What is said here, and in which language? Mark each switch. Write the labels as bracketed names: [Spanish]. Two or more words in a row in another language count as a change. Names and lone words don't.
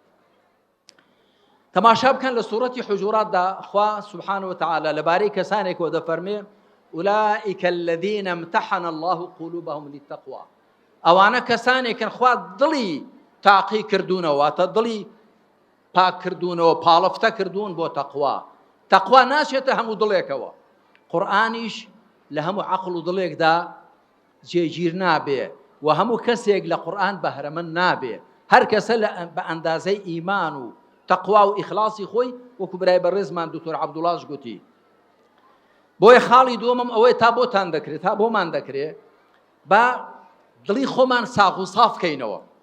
[Central Kurdish] تەماشا بکەن لە سوورەتی حجوراتدا خوا [Arabic] سبحانه وتعالى [Central Kurdish] لەبارەی کەسانێکەوە دەفەرمێ [Arabic] أولئك الذين امتحن الله قلوبهم للتقوى [Central Kurdish] ئەوانە کەسانێکن خوا دڵی تاقی کردوونەوە واتە دڵی پاک کردوونەوە پاڵەفتە کردوون بۆ تەقوا تەقوا ناچێتە هەموو دڵێکەوە قورئانیش لە هەموو عەقڵ و دڵێکدا جێگیر نابێ و هەموو کەسێک لە قورئان بەهرەمەند نابێ هەر کەسە بە ئەندازەی ئیمان و تەقوا و ئیخلاسی خۆی وەکو برای بەڕێزمان دکتۆر عەبدوڵاش گوتی بۆیە خاڵی دووەمم ئەوەیە تا بۆتان دەکرێت تا بۆمان دەکرێت با دڵی خۆمان ساغ و ساف بکەینەوە